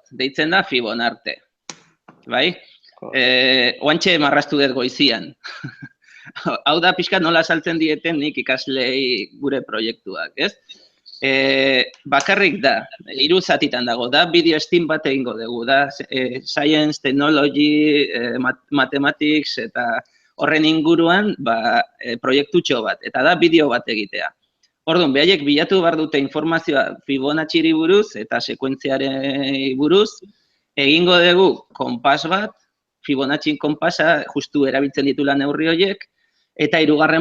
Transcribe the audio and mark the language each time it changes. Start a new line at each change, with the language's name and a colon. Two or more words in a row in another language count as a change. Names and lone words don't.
Basque: Deitzen da Fibonarte. Bai? Oantxe marraztu dut goizian. Hau da, pixka nola saltzen dieten nik ikaslei gure proiektuak, ez? Bakarrik da, 3 zatitan dago, da bideo steam bat egingo dugu, da
English: science, technology, mathematics
Basque: eta horren inguruan proiektutxo bat, eta da bideo bat egitea. Orduan, behaiek bilatu behar dute informazioa Fibonacci-ri buruz eta sekuentziaren buruz, egingo dugu konpas bat, Fibonacci konpasa justu erabiltzen ditula neurri horiek, eta 3.